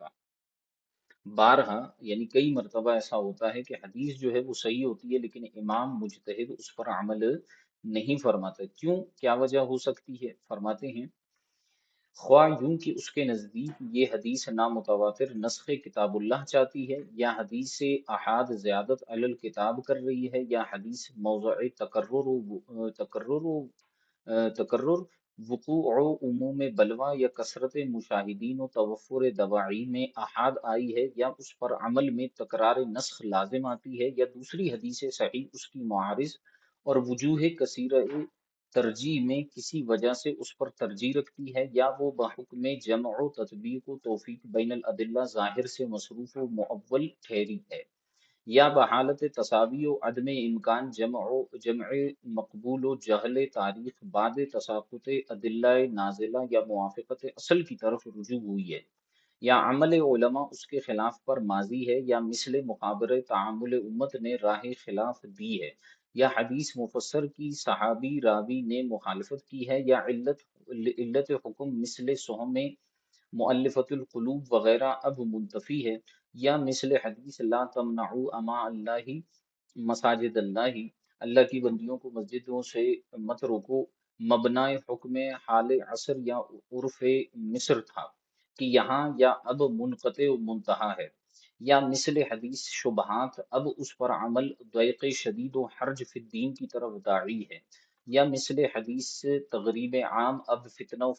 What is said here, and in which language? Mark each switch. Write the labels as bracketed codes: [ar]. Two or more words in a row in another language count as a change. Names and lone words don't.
[ur] بارہا یعنی کئی مرتبہ ایسا ہوتا ہے کہ حدیث جو ہے وہ صحیح ہوتی ہے لیکن امام مجتہد اس پر عمل نہیں فرماتا۔ کیوں؟ کیا وجہ ہو سکتی ہے؟ فرماتے ہیں خواہ یوں کہ اس کے نزدیک یہ حدیث نامتواتر نسخ کتاب اللہ چاہتی ہے، یا حدیث سے احاد زیادت علی الکتاب کر رہی ہے، یا حدیث موضوع تکرر وقوع عموم بلوا یا کثرت مشاہدین و توفر دواعی میں احاد آئی ہے، یا اس پر عمل میں تکرار نسخ لازم آتی ہے، یا دوسری حدیث صحیح اس کی معارض اور وجوہ کثیرہ ترجیح میں کسی وجہ سے اس پر ترجیح رکھتی ہے، یا وہ بحکم جمع و تطبیق و توفیق بین الادلہ ظاہر سے مصروف و مؤول ٹھہری ہے، یا بحالت تساوی و عدم امکان جمع مقبول و جہل تاریخ بعد تساقط ادلہ نازلہ یا موافقت اصل کی طرف رجوع ہوئی ہے، یا عمل علماء اس کے خلاف پر ماضی ہے، یا مثل مقابر تعامل امت نے راہ خلاف دی ہے، یا حدیث مفسر کی صحابی راوی نے مخالفت کی ہے، یا علت حکم مثل سہم مؤلفت القلوب وغیرہ اب منتفی ہے، یا مثل حدیث [ar] لا تمنعوا اما اللہ مساجد اللہ، [ur] اللہ کی بندیوں کو مسجدوں سے مت روکو، مبنی حکم حال عصر یا عرف مصر تھا کہ یہاں یا اب منقطع و منتہا ہے، یا مثل حدیث شبہات اب اس پر عمل ضیق شدید و حرج فی الدین کی طرف داعی ہے، یا مثل حدیث تغریب عام اب فتنہ و